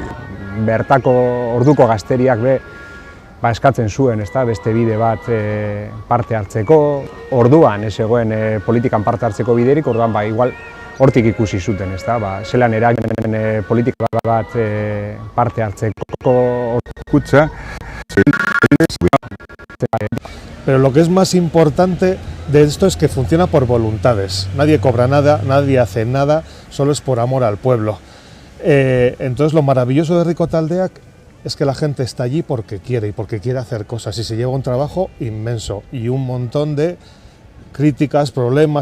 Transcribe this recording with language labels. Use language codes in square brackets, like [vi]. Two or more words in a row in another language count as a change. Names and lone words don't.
[eu] Bertako orduko gazteriak eskatzen zuen, beste bide bat parte hartzeko. Orduan ez zegoen politikan parte hartzeko biderik, orduan igual hortik ikusi zuten, zelan eragin politika bat parte hartzeko. [es] Escucha. Pero lo que es más importante de esto es que funciona por voluntades. Nadie cobra nada, nadie hace nada, solo es por amor al pueblo. Entonces lo maravilloso de Herriko Taldeak es que la gente está allí porque quiere y porque quiere hacer cosas y se lleva un trabajo inmenso y un montón de críticas, problemas.